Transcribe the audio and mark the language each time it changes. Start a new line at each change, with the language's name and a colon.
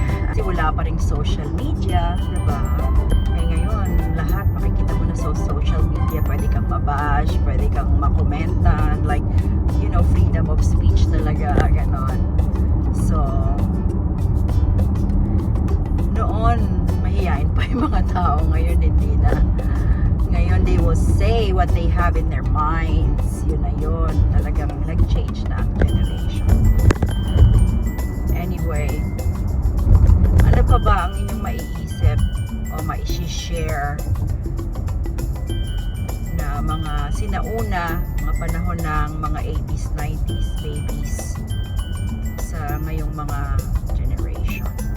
Filipino: Kasi wala pa ring social media, diba? Eh ngayon, lahat makikita mo na sa social media. Pwede kang mabash, pwede kang makomenta, like, freedom of speech talaga, ganon. So, noon, mahihain pa yung mga tao. Ngayon, hindi na.
English: Ngayon, they will say what they have in their minds.
Filipino: Yun na yun. Talagang nag-change na ang generation. Anyway, ano pa ba ang inyong maiisip o maisi-share na mga sinauna, mga panahon ng mga 80s, 90s babies sa ngayong mga generation?